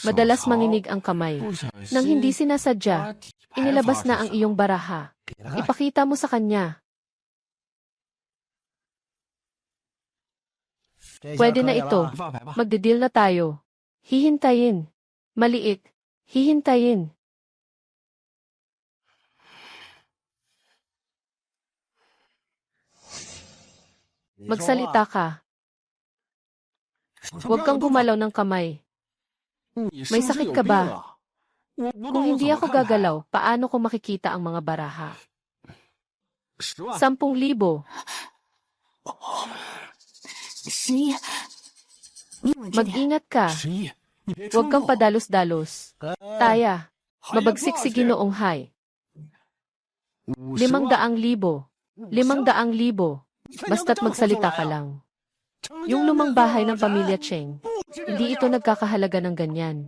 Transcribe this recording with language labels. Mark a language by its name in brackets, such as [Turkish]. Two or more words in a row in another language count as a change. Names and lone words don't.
[Filipino] Madalas [Chinese] 潮 [Filipino] manginig ang kamay. [Chinese] 不小 [Filipino] Nang hindi [Chinese] 心 [Filipino] sinasadya, [Chinese] 把底牌 [Filipino] inilabas [Chinese] 发 [Filipino] na [Chinese] 出 [Filipino] ang [Chinese] 去了 [Filipino] iyong baraha. [Chinese] 给他看 [Filipino] Ipakita mo sa kanya. [Chinese] 这下 [Filipino] Pwede [Chinese] 可 [Filipino] na [Chinese] 以 [Filipino] ito. [Chinese] 了发牌吧。 [Filipino] Magde-deal na tayo. Hihintayin. Maliit. Hihintayin. Magsalita ka. Huwag kang gumalaw ng kamay. May sakit ka ba? Kung hindi ako gagalaw, paano ko makikita ang mga baraha? 10,000. 11， Mag-ingat ka. 11， [Chinese] 你别 [Filipino] Huwag [Chinese] 冲 [Filipino] kang [Chinese] 动。 [Filipino] padalos-dalos. Taya. Mabagsik si Ginoong Hay. 500,000. 500,000. Basta't magsalita ka lang. Yung lumang bahay ng pamilya Cheng, hindi ito nagkakahalaga ng ganyan.